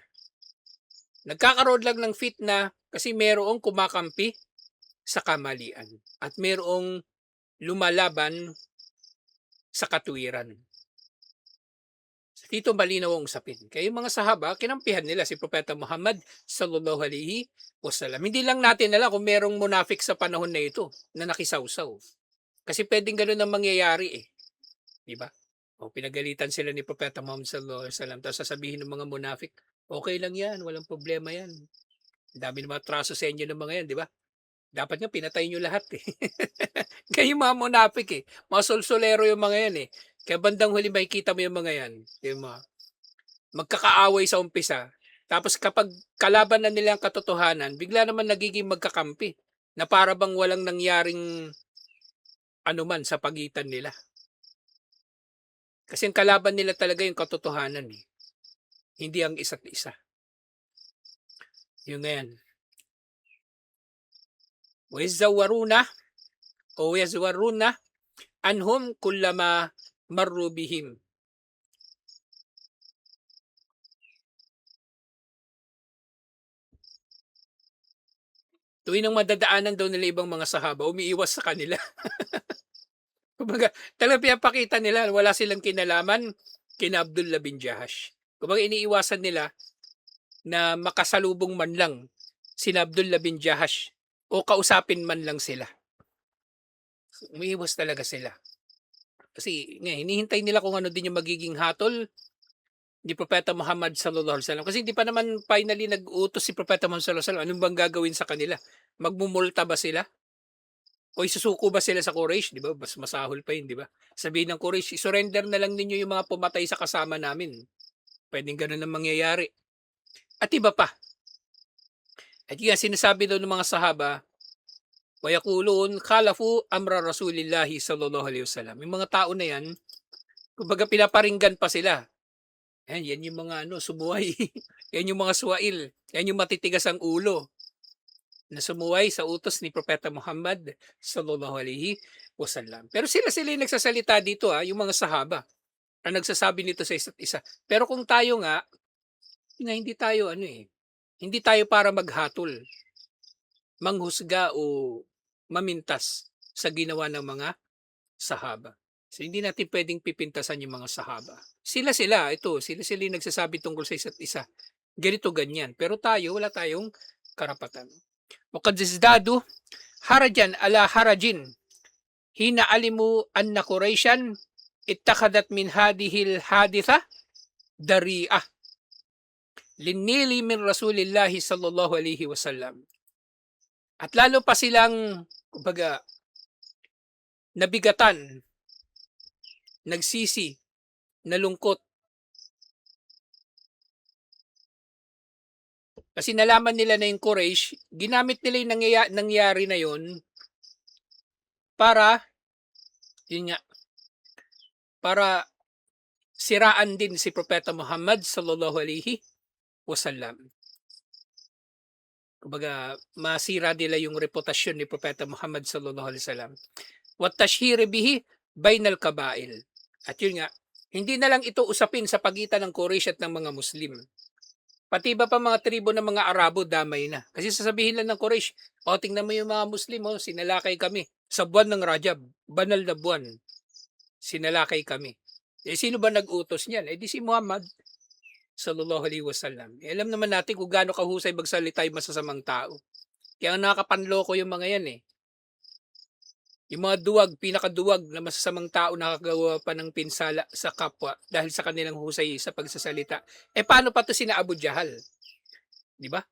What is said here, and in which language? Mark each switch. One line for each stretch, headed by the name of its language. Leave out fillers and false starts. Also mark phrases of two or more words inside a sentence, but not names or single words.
Filipino: Nagkakaroon lang ng fitna kasi merong kumakampi sa kamalian at merong lumalaban sa katuwiran. Dito malinaw ang usapin. Kaya yung mga sahaba, kinampihan nila si Propeta Muhammad
Arabic: صلى الله عليه وسلم.
Filipino: Hindi lang natin alam kung merong munafik sa panahon na ito na nakisawsaw. Kasi pwedeng gano'n ang mangyayari, eh. Di ba? O pinagalitan sila ni Propeta Muhammad
Arabic: صلى الله عليه وسلم
Filipino: tapos sasabihin ng mga munafik, okay lang yan, walang problema yan. Ang dami ng mga traso sa inyo ng mga yan, di ba? Dapat nga pinatay nyo lahat, eh. Kaya yung mga munafik, eh. Mga solsolero yung mga yan, eh. Kaya bandang huli makikita mo yung mga yan. Yung mga magkakaaway sa umpisa. Tapos kapag kalaban na nila ang katotohanan, bigla naman nagiging magkakampi. Na para bang walang nangyaring anuman sa pagitan nila. Kasi ang kalaban nila talaga yung katotohanan, eh. Hindi ang isa't isa. Yun na yan.
Arabic: يزورون عنهم كلما مروا بهم.
Filipino: Tuwing nang madadaanan daw nila ibang mga sahaba, umiiwas sa kanila. Kumbaga, talagang pinapakita nila wala silang kinalaman kina Abdullah bin Jahash. Kumbaga iniiwasan nila na makasalubong man lang sina Abdullah bin Jahash o kausapin man lang sila. Umiiwas talaga sila. Kasi nga hinihintay nila kung ano din yung magiging hatol ni Propeta Muhammad
Arabic: صلى الله عليه وسلم.
Filipino: Kasi hindi pa naman finally nag-utos si Propeta Muhammad
Arabic: صلى الله عليه وسلم.
Filipino: Anong bang gagawin sa kanila? Magmumulta ba sila? O isusuko ba sila sa Quraysh? Di ba? Mas masahol pa yun, di ba? Sabihin ng Quraysh, isurrender na lang ninyo yung mga pumatay sa kasama namin. Pwedeng ganun ang mangyayari. At iba pa. At yan, sinasabi daw ng mga sahaba,
Arabic: ويقولون خالفوا أمر رسول الله صلى الله عليه وسلم.
Filipino: Yung mga tao na yan, kumbaga pinaparinggan pa sila. Yan yung mga sumuway. Yan yung mga suwail. Yan yung matitigas ang ulo na sumuway sa utos ni Propeta Muhammad
Arabic: صلى الله عليه وسلم.
Filipino: Pero sila yung nagsasalita dito yung mga sahaba ang nagsasabi nito sa isa't isa. Pero kung tayo nga, hindi tayo hindi tayo para maghatol, manghusga o mamintas sa ginawa ng mga sahaba. So hindi natin pwedeng pipintasan yung mga sahaba. Sila yung nagsasabi tungkol sa isa't isa. Ganito ganyan. Pero tayo, wala tayong karapatan.
Arabic: وقد ازدادوا حرجا على حرج حين علموا أن قريشا اتخذت من هذه الحادثة ذريعة للنيل من رسول الله صلى الله عليه وسلم.
Filipino: At lalo pa silang kumbaga nabigatan, nagsisi, nalungkot. Kasi nalaman nila na yung Quraysh, ginamit nila yung nangyari na yon para, yun nga, para siraan din si Propeta Muhammad
Arabic: صلى الله عليه وسلم.
Filipino: Kumbaga, masira nila yung reputasyon ni Propeta Muhammad
Arabic: صلى الله عليه وسلم. والتشهير به بين القبائل.
Filipino: At yun nga, hindi na lang ito usapin sa pagitan ng Quraysh at ng mga Muslim. Pati iba pa mga tribo ng mga Arabo damay na. Kasi sasabihin lang ng Quraysh, tingnan mo yung mga Muslim, sinalakay kami. Sa buwan ng Rajab, banal na buwan, sinalakay kami. Sino ba nag-utos niyan? Di si Muhammad
Arabic: صلى الله عليه وسلم.
Filipino: Alam naman natin kung gaano kahusay magsalita yung masasamang tao. Kaya nakakapanloko yung mga yan . Yung mga pinakaduwag na masasamang tao nakagawa pa ng pinsala sa kapwa dahil sa kanilang husay sa pagsasalita. Paano pa to sina Abu Jahal? Di ba?